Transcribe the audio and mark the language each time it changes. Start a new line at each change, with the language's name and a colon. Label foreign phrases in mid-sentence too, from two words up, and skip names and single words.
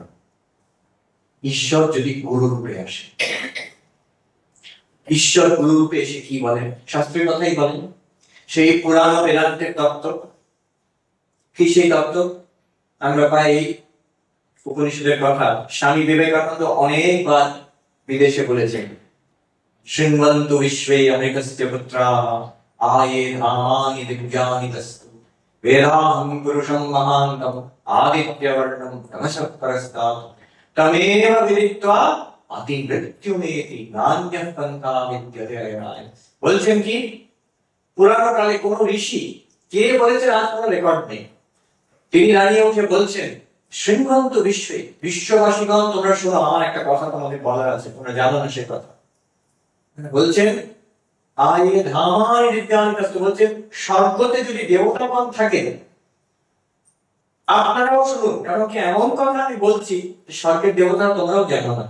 Bangla: ঈশ্বর যদি গুরু রূপে আসে, ঈশ্বর গুরু রূপে এসে কি বলেন? শাস্ত্রের কথাই বলেন, সেই পুরাণ বেদান্তের তত্ত্ব। কি সেই তত্ত্ব? আমরা পাই উপনিষদের কথা।
Sanskrit: স্বামী বিবেকানন্দ
Bangla: অনেকবার বিদেশে বলেছেন,
Sanskrit: শৃण्वन्तु विश्वे अनेकस्य पुत्राः आये धामानि दिव्यानितस्तु वेदाहं पुरुषं महान्तम् आदित्यवर्णं तमसः परस्तात् तमेव विदित्वा अतिमृत्युमेति नान्यः पन्था विद्यते अयनाय।
Bangla: বলছেন কি, পুরানো কালে কোন ঋষি কে বলেছেন আজ কোনো রেকর্ড নেই, তিনি দাঁড়িয়ে উঠে বলছেন,
Sanskrit: শৃण्वन्तु विश्वे,
Bangla: বিশ্ববাসীগণ তোমরা শোনো, আমার একটা কথা তোমাদের বলার আছে, তোমরা জানো না সে কথা। বলছেন
Sanskrit: আয়ে ধামানি দিব্যানিতস্তু,
Bangla: বলছেন স্বর্গতে যদি দেবতাগণ থাকে আপনারাও শুনুন, কারণ কি এমন কথা আমি বলছি স্বর্গের দেবতা তোমরাও জানো না।